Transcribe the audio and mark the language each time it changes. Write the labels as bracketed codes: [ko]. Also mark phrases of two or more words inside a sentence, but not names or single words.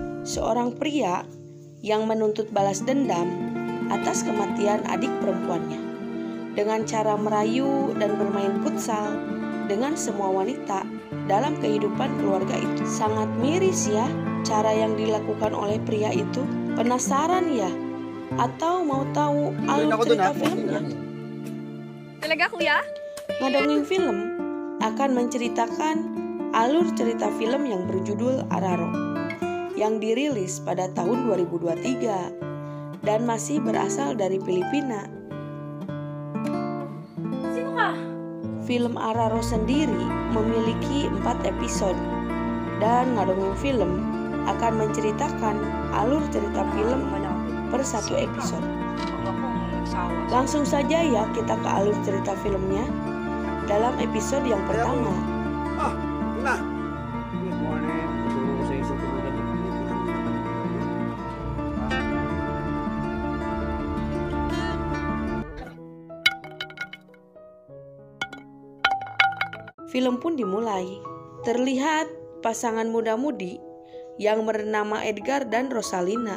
[id] seorang pria yang menuntut balas dendam atas kematian adik perempuannya dengan cara merayu dan bermain futsal dengan semua wanita dalam kehidupan keluarga itu. Sangat miris ya cara yang dilakukan oleh pria itu. Penasaran ya? Atau mau tahu alur cerita filmnya? [tl] Talaga kuya? [id] Ngadongeng Film akan menceritakan alur cerita film yang berjudul Araro yang dirilis pada tahun 2023 dan masih berasal dari Filipina. [tl] Sino ka? [id] Film Araro sendiri memiliki 4 episode dan Ngadongeng Film akan menceritakan alur cerita film per 1 episode. Langsung saja ya kita ke alur cerita filmnya dalam episode yang pertama. [en] Good morning. [tl] Siguro ko sa isang tulugan. [id] Film pun dimulai. Terlihat pasangan muda-mudi yang bernama Edgar dan Rosalina.